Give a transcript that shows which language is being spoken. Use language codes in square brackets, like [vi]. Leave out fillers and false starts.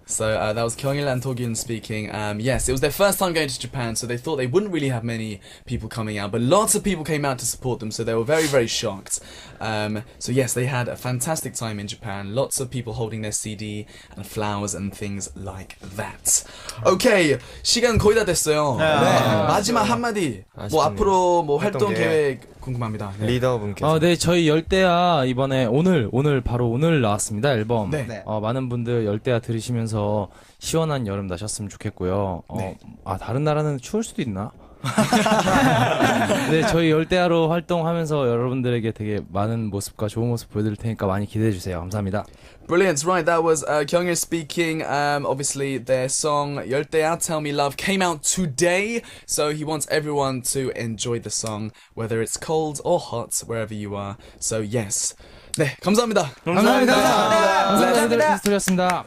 [en] So that was Kyungil and Torgin speaking. Yes, it was their first time going to Japan, so they thought they wouldn't really have many people coming out, but lots of people came out to support them, so they were very, very shocked. So yes, they had a fantastic time in Japan. Lots of people holding their CD and flowers and things like that. Okay, [ko] 시간 거의 다 됐어요. 마지막 한마디. 뭐 앞으로 뭐 활동 계획 궁금합니다. 리더분께서. 네, 저희 열대야 이번에 오늘 나왔습니다, 앨범. 네. 많은 분들 열대야 들으시면서 시원한 여름 나셨으면 좋겠고요. 다른 나라는 추울 수도 있나? 네, 저희 열대야로 활동하면서 여러분들에게 되게 많은 모습과 좋은 모습 보여드릴 테니까 많이 기대해 주세요. 감사합니다. [en] Brilliant, right, that was Kyungil speaking. Obviously their song 열대야 Tell Me Love came out today, so he wants everyone to enjoy the song, whether it's cold or hot, wherever you are. So yes. [ko] 네, 감사합니다. 감사합니다. 히스토리였습니다.